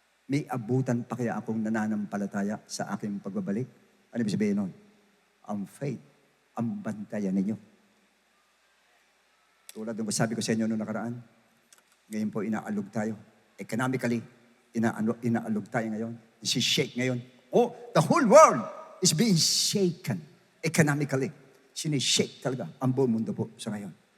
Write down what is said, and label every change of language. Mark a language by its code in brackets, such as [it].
[tl] May abutan pa kaya akong nananampalataya sa aking pagbabalik? Ano ibig sabihin nun? Ang faith, ang bantayan ninyo. Tulad ng sabi ko sa inyo noong nakaraan, ngayon po inaalog tayo. Economically, inaalog tayo ngayon. Isi-shake ngayon. [en] Oh, the whole world is being shaken economically. [tl] Sinishake talaga ang buong mundo po sa ngayon.